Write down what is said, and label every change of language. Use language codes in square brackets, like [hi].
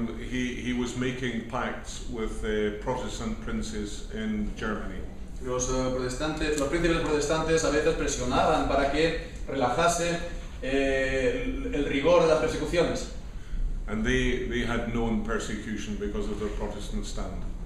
[en] he was making pacts with Protestant princes in Germany. [es] Los príncipes protestantes a veces presionaban para que relajase el rigor de las persecuciones. [en] And they had known persecution because of their Protestant stand.